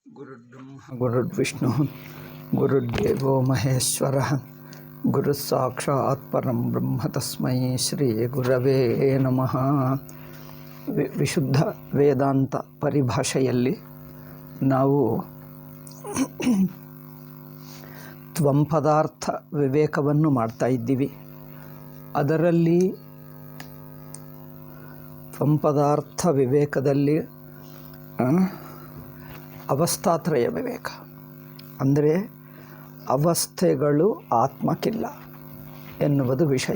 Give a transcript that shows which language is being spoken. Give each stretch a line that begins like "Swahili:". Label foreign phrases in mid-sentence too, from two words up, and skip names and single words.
Sanskrit: ಗುರುರ್ಬ್ರಹ್ಮ ಗುರುರ್ವಿಷ್ಣು ಗುರುರ್ದೇವೋ ಮಹೇಶ್ವರ ಗುರು ಸಾಕ್ಷಾತ್ ಪರಂ ಬ್ರಹ್ಮ ತಸ್ಮೈ ಶ್ರೀ ಗುರವೇ ನಮಃ.
Kannada: ವಿಶುದ್ಧ ವೇದಾಂತ ಪರಿಭಾಷೆಯಲ್ಲಿ ನಾವು ತ್ವಂ ಪದಾರ್ಥ ವಿವೇಕವನ್ನು ಮಾಡ್ತಾ ಇದ್ದೀವಿ. ಅದರಲ್ಲಿ ತ್ವಂ ಪದಾರ್ಥ ವಿವೇಕದಲ್ಲಿ ಅವಸ್ಥಾತ್ರಯ ವಿವೇಕ ಅಂದರೆ ಅವಸ್ಥೆಗಳು ಆತ್ಮಕ್ಕಿಲ್ಲ ಎನ್ನುವುದು ವಿಷಯ.